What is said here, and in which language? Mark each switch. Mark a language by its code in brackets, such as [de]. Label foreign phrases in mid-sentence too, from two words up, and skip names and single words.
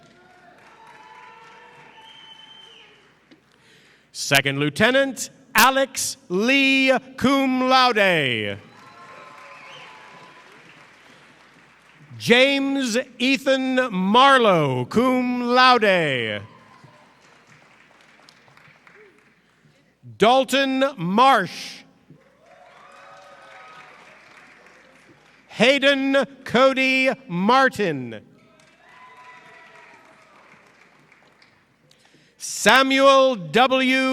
[en] Second Lieutenant Alex Lee, [la] cum laude. [en] James Ethan Marlowe, [la] cum laude. [en] Dalton Marsh. Hayden Cody Martin. Samuel W.